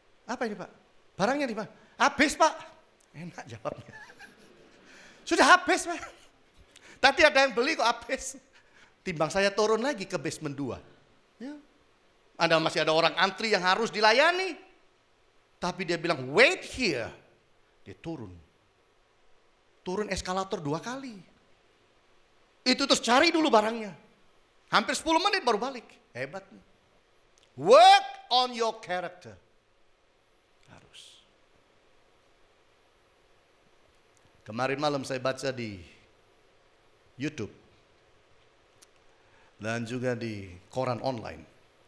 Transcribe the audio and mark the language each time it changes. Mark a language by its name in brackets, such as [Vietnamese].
[Indonesian] Apa ini Pak? Barangnya di mana? Habis Pak. Enak jawabnya. Sudah habis Pak. Tadi ada yang beli kok habis. Timbang saya turun lagi ke basement 2. Ya. Ada masih ada orang antri yang harus dilayani. Tapi dia bilang [English] wait here. [Indonesian] Dia turun. Turun eskalator 2 kali. Itu terus cari dulu barangnya. Hampir 10 menit baru balik. Hebat. [English] Work on your character. [Indonesian] Harus. Kemarin malam saya baca di YouTube dan juga di koran online.